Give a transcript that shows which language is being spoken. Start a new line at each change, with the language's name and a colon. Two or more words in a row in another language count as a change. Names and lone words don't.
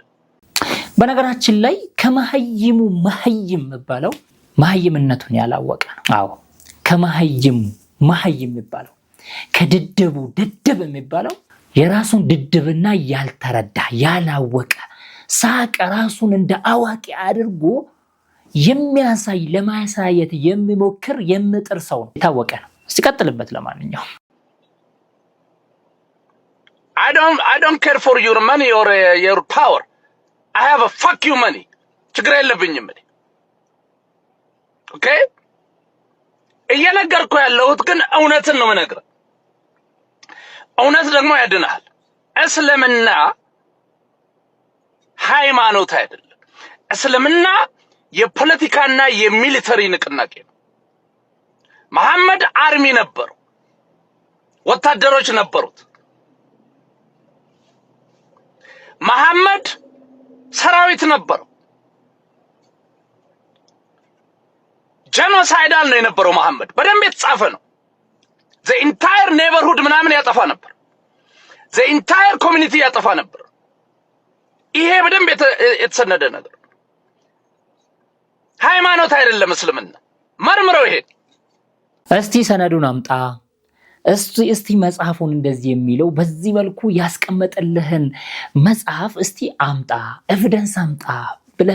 Amharic: በነገራችን ላይ ከመሀይሙ መሀይም የሚባለው መሀይምነቱን ያላወቀ ነው። አዎ ከመሀይሙ መሀይም የሚባለው ከድድቡ ድድብ የሚባለው የራሱን ድድብና ያልተረዳ ያላወቀ ሳቅ ራሱን እንደ አዋቂ አድርጎ የሚያሳይ ለማሳየት የሚሞክር የሚጥር ሰው ነው። የታወቀ ነው። እስቲ ቀጥልበት። ለማንኛውም
English: I don't care for your money or your power. I have a fuck you money.
Amharic: ችግር የለብኝም እኔ ኦኬ። እየነገርኩ ያለሁት ግን እውነትን ነው የምነግርህ። እውነት ደግሞ ያድናል። እስልምና ሃይማኖት አይደለም። እስልምና የፖለቲካና የሚሊተሪ ንቅናቄ ነው። መሐመድ አርሚ ነበሩ፣ ወታደሮች ነበሩት። መሐመድ ሰራዊት ነበረው። ጄኖሳይዳል ነው የነበረው መሐመድ። በደንብ የተጻፈ ነው።
English: the entire neighborhood
Amharic: ምናምን ያጠፋ ነበር።
English: the entire community
Amharic: ያጠፋ ነበር። ይሄ በደንብ የተሰነደ ነገር። ሃይማኖት አይደለም እስልምና። መርምረው ይሄ እስቲ ሰነዱን አምጣ። እስቲ መጽሐፉን እንደዚህ የሚለው በዚህ መልኩ ያስቀመጠልህን መጽሐፍ እስቲ አምጣ፣ ኤቪደንስ አምጣ ብለህ